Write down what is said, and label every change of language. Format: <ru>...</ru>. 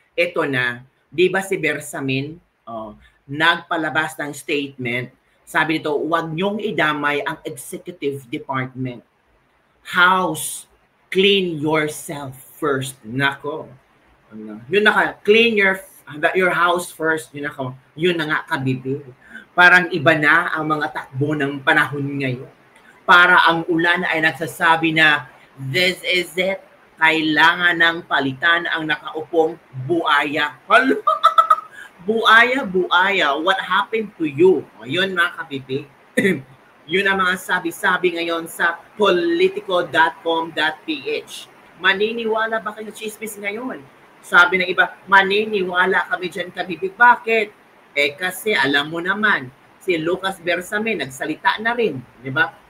<tl>Ito na, di ba si Bersamin nagpalabas ng statement, sabi nito, huwag niyong idamay ang executive department.</tl> <en>House, clean yourself first. Nako. Yun clean your house first.</en> <tl>Yun na nga kabibig. Parang iba na ang mga takbo ng panahon ngayon. Para ang ulan ay nagsasabi na,</tl> <en>this is it.</en> <tl>Kailangan ng palitan ang nakaupong buaya.</tl> <en>Buaya, what happened to you?</en> <tl>Yun mga kabibig. Yun ang mga sabi-sabi ngayon sa politico.com.ph. Maniniwala ba kayo chismis ngayon? Sabi ng iba, maniniwala kami dyan kabibig. Bakit? Kasi alam mo naman, si Lucas Bersamin nagsalita na rin, di ba?</tl>